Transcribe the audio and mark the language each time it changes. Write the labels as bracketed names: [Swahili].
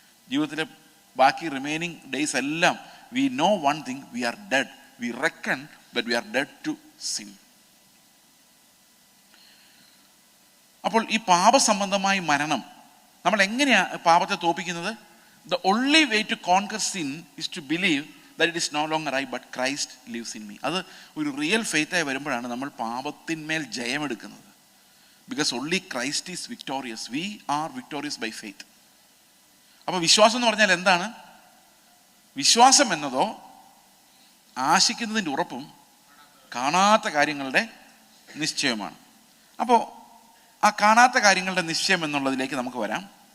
[Malayalam] ജീവിതത്തിലെ ബാക്കി [English] Remaining days എല്ലാം we know one thing, we are dead. We reckon but we are dead to sin. [Malayalam] അപ്പോൾ ഈ പാപസംബന്ധമായ മരണം, നമ്മൾ എങ്ങനെയാ പാപത്തെ തോൽപ്പിക്കുന്നത്? [English] The only way to conquer sin is to believe that it is no longer I but Christ lives in me. [Malayalam] അത് ഒരു real ഫെയ്ത്തായി വരുമ്പോഴാണ് നമ്മൾ പാപത്തിന്മേൽ ജയമെടുക്കുന്നത്. [English] Because only Christ is victorious. We are victorious by faith. [Malayalam] അപ്പോൾ വിശ്വാസം എന്ന് പറഞ്ഞാൽ എന്താണ്? വിശ്വാസം എന്നതോ ആശിക്കുന്നതിൻ്റെ ഉറപ്പും കാണാത്ത കാര്യങ്ങളുടെ നിശ്ചയമാണ്. അപ്പോൾ ആ കാണാത്ത കാര്യങ്ങളുടെ നിശ്ചയം എന്നുള്ളതിലേക്ക് നമുക്ക് വരാം.